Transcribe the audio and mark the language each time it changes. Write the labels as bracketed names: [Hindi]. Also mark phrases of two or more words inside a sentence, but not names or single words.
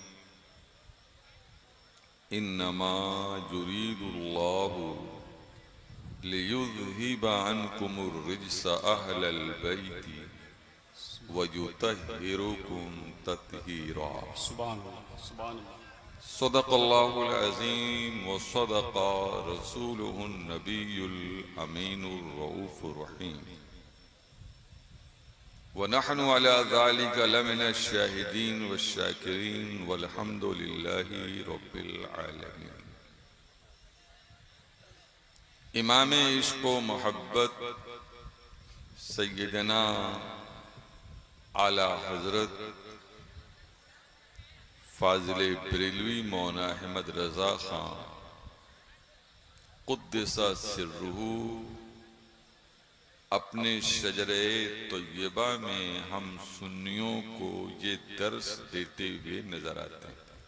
[Arabic] إنما يريد الله ليذهب عنكم الرجس أهل البيت ويطهركم تطهيرا. سبحان الله، سبحان الله. صدق الله العظيم وصدق رسوله النبي الأمين الرؤوف الرحيم ونحن على ذلك لمن الشاهدين وشاكرين والحمد لله رب العالمين. [Urdu] امام عشق و محبت سیدنا اعلیٰ حضرت فاضل بریلوی مولانا احمد رضا خاں قدس سرہٗ اپنے شجرۂ طیبہ میں ہم سنیوں کو یہ درس دیتے ہوئے نظر آتے ہیں.